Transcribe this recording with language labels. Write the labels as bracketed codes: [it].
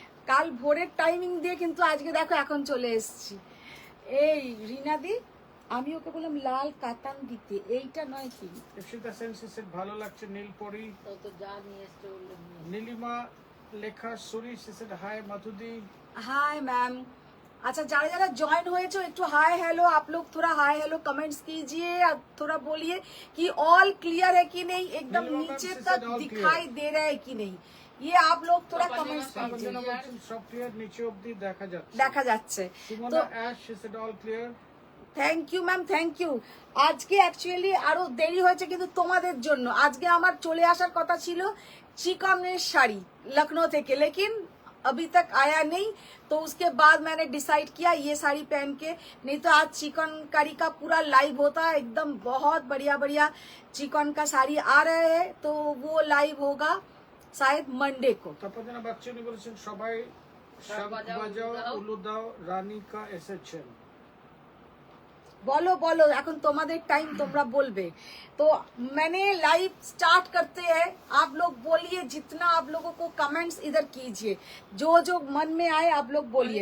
[bn] কাল ভোরের টাইমিং দিয়ে কিন্তু আজকে দেখো এখন চলে এসেছি। এই রিনাদি, আমি ওকে বললাম লাল কাতান দিতে, এইটা নয় কি? ইপসিতা সেন said ভালো লাগছে নীলপরি। তো যা নিয়ে এসছে বললো নিয়ে। নীলিমা লেখা সুরি said हाय मधुदी। [en] Hi ma'am. [hi] अच्छा, [bn] যারা যারা জয়েন হয়েছো একটু [hi] हाय हेलो, आप लोग थोड़ा हाय हेलो कमेंट्स कीजिए, और थोड़ा बोलिए कि ऑल क्लियर है कि नहीं, एकदम नीचे तक दिखाई दे रहा है कि नहीं, ये आप लोग थोड़ा कमेंट्स कीजिए। [bn] সব ক্লিয়ার, নিচে অবধি দেখা যাচ্ছে। দেখা যাচ্ছে [en] Sumana Ash said all clear। Thank you ma'am, thank you. [bn] আজকে অ্যাকচুয়ালি আরো দেরি হয়েছে কিন্তু তোমাদের জন্য। আজকে আমার চলে আসার কথা ছিল চিকনের শাড়ি लखनऊ থেকে, [hi] लेकिन अभी तक आया नहीं, तो उसके बाद मैंने डिसाइड किया ये साड़ी पहन के, नहीं तो आज चिकनकारी का पूरा लाइव होता है एकदम। बहुत बढ़िया बढ़िया चिकन का साड़ी आ रहे हैं, तो वो लाइव होगा शायद मंडे को। [bn] তপনা বাচ্চু উনি বলেছেন সবাই শাক বাজাও উলু দাও রানিকা এসেছেন। [hi] बोलो बोलो, [bn] এখন তোমাদের টাইম, তোমরা বলবে। [hi] तो मैंने लाइव स्टार्ट करते हैं, आप लोग बोलिए, जितना आप लोगों को कमेंट्स इधर कीजिए, जो जो मन में आए आप लोग बोलिए।